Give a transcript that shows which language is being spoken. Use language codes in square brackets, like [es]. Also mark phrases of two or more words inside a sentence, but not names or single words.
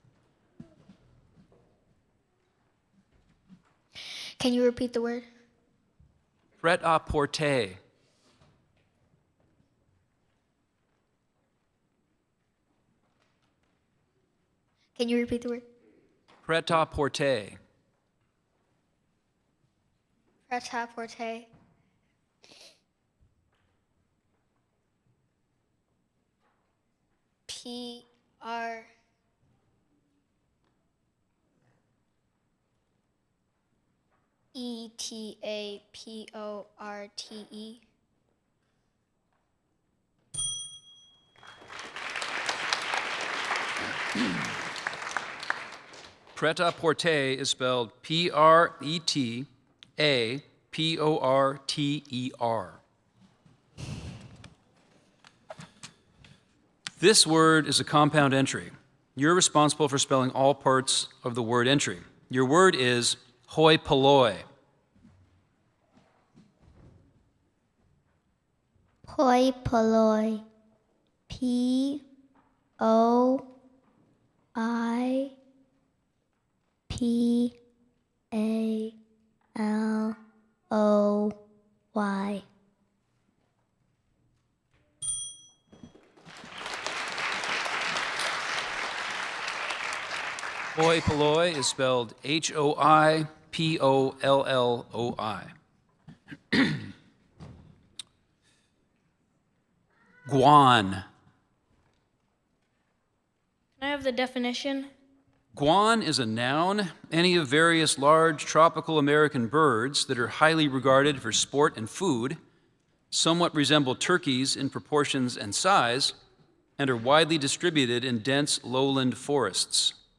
[en] Can you repeat the word? Pret-a-porter. Can you repeat the word? Pret-a-porter. Pret-a-porter. P-R... E-T-A-P-O-R-T-E. Pret-a-porter is spelled P-R-E-T-A-P-O-R-T-E-R. This word is a compound entry. You're responsible for spelling all parts of the word entry. Your word is hoi polloi. Hoi polloi. P-O-I-P-A-L-O-Y. Hoi polloi is spelled H-O-I-P-O-L-L-O-I. Guan. Can I have the definition? Guan is a noun, any of various large tropical American birds that are highly regarded for sport and food, somewhat resemble turkeys in proportions and size, and are widely distributed in dense lowland forests.